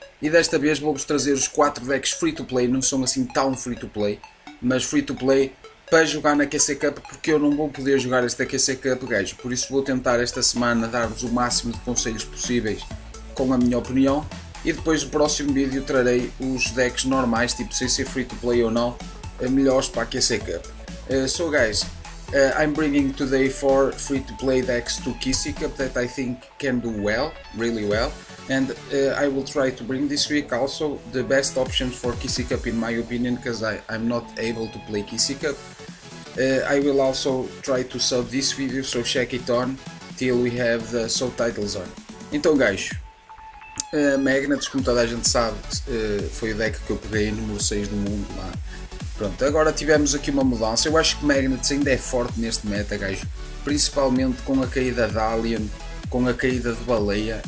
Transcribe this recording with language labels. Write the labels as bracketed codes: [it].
[pt] E desta vez vou-vos trazer os 4 decks free to play, não são assim tão free to play, mas free to play para jogar na QC Cup, porque eu não vou poder jogar esta QC Cup, gajos. Por isso vou tentar esta semana dar-vos o máximo de conselhos possíveis com a minha opinião. E depois no próximo vídeo trarei os decks normais, tipo sem ser free to play ou não, melhores para a QC Cup. [en] So guys, I'm bringing today 4 free-to-play decks to QC Cup that I think can do well, really well, and I will try to bring this week also the best options for QC Cup in my opinion, because I'm not able to play QC Cup. I will also try to sub this video, so check it on till we have the subtitles on. [pt] Então guys, Magnets, como toda a gente sabe, foi o deck que eu peguei número 6 do mundo lá. Pronto, agora tivemos aqui uma mudança. Eu acho que Magnets ainda é forte neste meta, gajo. Principalmente com a caída de Alien, com a caída de Baleia.